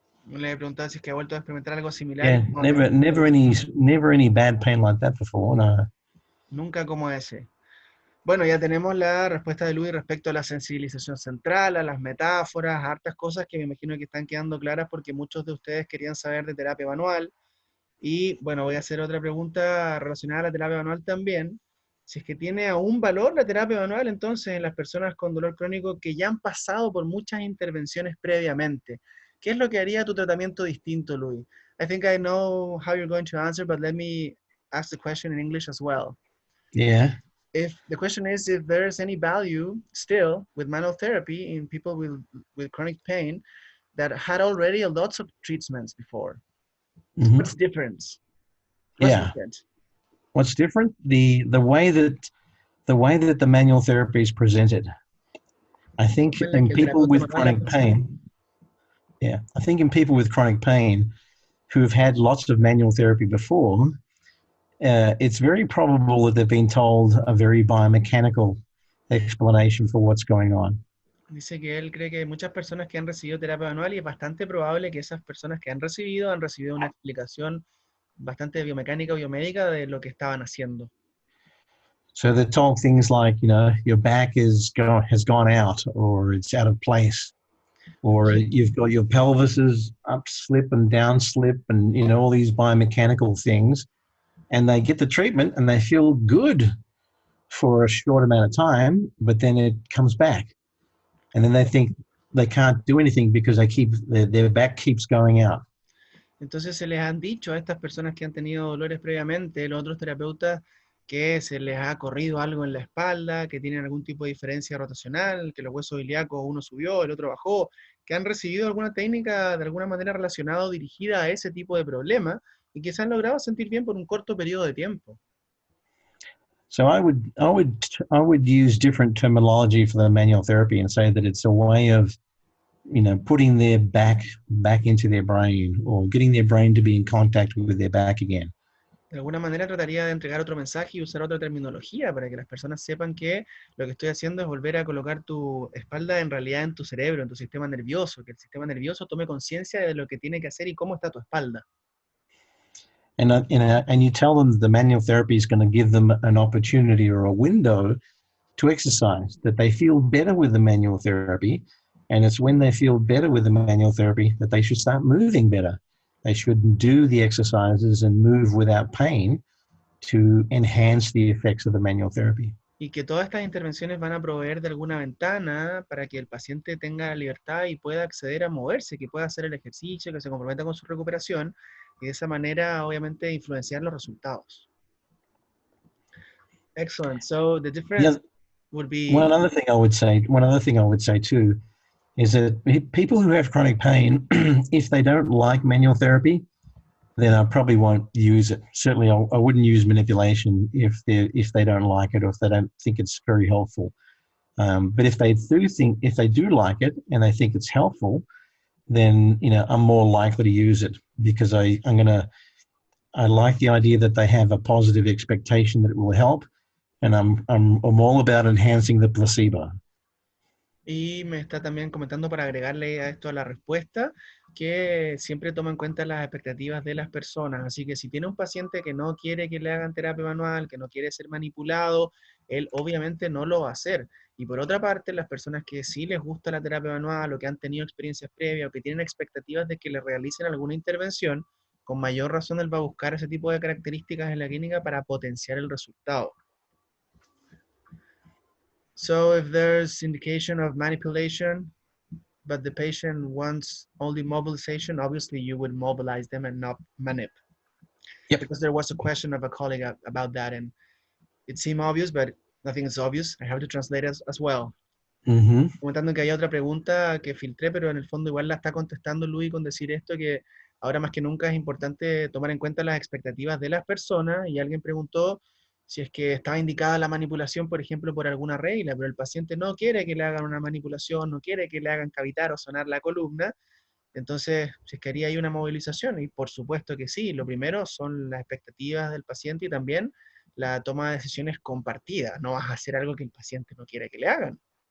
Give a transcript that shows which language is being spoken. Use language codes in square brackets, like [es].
[es] Le preguntaba si es que ha vuelto a experimentar algo similar. [en] Yeah, No, never any bad pain like that before. No. [es] nunca como ese. Bueno, ya tenemos la respuesta de Luis respecto a la sensibilización central, a las metáforas, a hartas cosas que me imagino que están quedando claras porque muchos de ustedes querían saber de terapia manual. Y bueno, voy a hacer otra pregunta relacionada a la terapia manual también. Si es que tiene aún valor la terapia manual, entonces en las personas con dolor crónico que ya han pasado por muchas intervenciones previamente, ¿qué es lo que haría tu tratamiento distinto, Luis? [en] I think I know how you're going to answer, but let me ask the question in English as well. Yeah. If the question is if there's any value still with manual therapy in people with chronic pain that had already lots of treatments before. Mm-hmm. What's different? What's different? What's different? The way that the manual therapy is presented. I think in people with chronic pain, I think in people with chronic pain who have had lots of manual therapy before, it's very probable that they've been told a very biomechanical explanation for what's going on. [es] Dice que él cree que hay muchas personas que han recibido terapia manual y es bastante probable que esas personas que han recibido una explicación bastante biomecánica o biomédica de lo que estaban haciendo. [en] So they're told things like, your back has gone out, or it's out of place, or you've got your pelvis is up slip and down slip, and all these biomechanical things, and they get the treatment and they feel good for a short amount of time, but then it comes back, and then they think they can't do anything because their back keeps going out. [es] Entonces se les han dicho a estas personas que han tenido dolores previamente, los otros terapeutas que se les ha corrido algo en la espalda, que tienen algún tipo de diferencia rotacional, que los huesos ilíacos uno subió, el otro bajó, que han recibido alguna técnica de alguna manera relacionada o dirigida a ese tipo de problema y que se han logrado sentir bien por un corto periodo de tiempo. [en] So I would use different terminology for the manual therapy and say that it's a way of, putting their back into their brain, or getting their brain to be in contact with their back again. [es] De alguna manera trataría de entregar otro mensaje y usar otra terminología para que las personas sepan que lo que estoy haciendo es volver a colocar tu espalda en realidad en tu cerebro, en tu sistema nervioso, que el sistema nervioso tome conciencia de lo que tiene que hacer y cómo está tu espalda. [en] And you tell them that the manual therapy is going to give them an opportunity or a window to exercise, that they feel better with the manual therapy. And it's when they feel better with the manual therapy that they should start moving better. They should do the exercises and move without pain to enhance the effects of the manual therapy. [es] Y que todas estas intervenciones van a proveer de alguna ventana para que el paciente tenga libertad y pueda acceder a moverse, que pueda hacer el ejercicio, que se comprometa con su recuperación y de esa manera obviamente influenciar los resultados. [en] Excellent. So the difference would be one other thing I would say too is that people who have chronic pain, if they don't like manual therapy, then I probably won't use it. Certainly, I wouldn't use manipulation if they don't like it or if they don't think it's very helpful. But if they do like it and they think it's helpful, then I'm more likely to use it, because I like the idea that they have a positive expectation that it will help, and I'm all about enhancing the placebo. [es] Y me está también comentando para agregarle a esto a la respuesta que siempre toma en cuenta las expectativas de las personas. Así que si tiene un paciente que no quiere que le hagan terapia manual, que no quiere ser manipulado, él obviamente no lo va a hacer. Y por otra parte, las personas que sí les gusta la terapia manual o que han tenido experiencias previas o que tienen expectativas de que le realicen alguna intervención, con mayor razón él va a buscar ese tipo de características en la clínica para potenciar el resultado. [en] So if there's indication of manipulation, but the patient wants only mobilization, obviously you would mobilize them and not manip. Yep. Because there was a question of a colleague about that, and it seemed obvious, but nothing is obvious. I have to translate as well. Mm-hmm. [es] Comentando que hay otra pregunta que filtré, pero en el fondo igual la está contestando Luis con decir esto, que ahora más que nunca es importante tomar en cuenta las expectativas de las personas, y alguien preguntó si es que estaba indicada la manipulación, por ejemplo, por alguna regla, pero el paciente no quiere que le hagan una manipulación, no quiere que le hagan cavitar o sonar la columna, entonces si es que haría ahí una movilización, y por supuesto que sí, lo primero son las expectativas del paciente y también la toma de decisiones compartida, no vas a hacer algo que el paciente no quiere que le hagan.